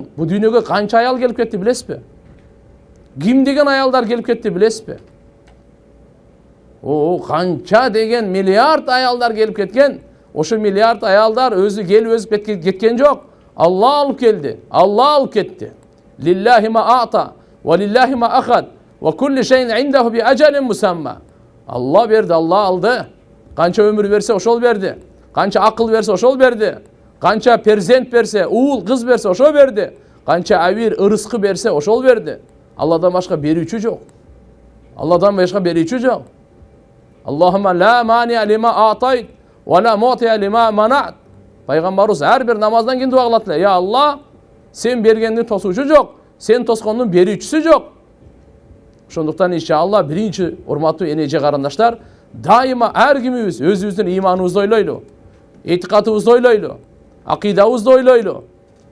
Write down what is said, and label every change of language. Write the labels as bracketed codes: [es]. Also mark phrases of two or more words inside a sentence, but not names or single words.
[ky] Бу дүйнөгө канча аял келип кетти билесизби? Ким деген аялдар келип кетти билесизби? Канча деген миллиард аялдар келип кеткен. Ошо миллиард аялдар өзү келип өзүп кеткен жок. Алла алып келди. Алла алып кетти. [ar] لله ما أعطى ولله ما أخذ وكل شيء عنده بأجل مسمى. [ky] Алла берди, Алла алды. Канча өмүр берсе ошол берди. Канча акыл берсе ошол берди. Канча перзент берсе, уул кыз берсе ошол берди. Канча авир ырыскы берсе ошол берди. Алладан башка берүүчү жок. Алладан башка берүүчү жок. [ar] اللهم لا مانع لما أعطيت ولا معطي لما منعت. [ky] Пайгамбарыбыз ар бир намаздан кийин дуа кылат эле. Я Алла, сен бергендин тосуучу жок, сен тоскондун берүүчүсү жок. Ошондуктан иншалла биринчи урматтуу эже карындаштар, дайыма ар кимибиз өзүбүздүн ыйманыбызды ойлойлу, этикадыбызды ойлойлу, акыйдабызды ойлойлу.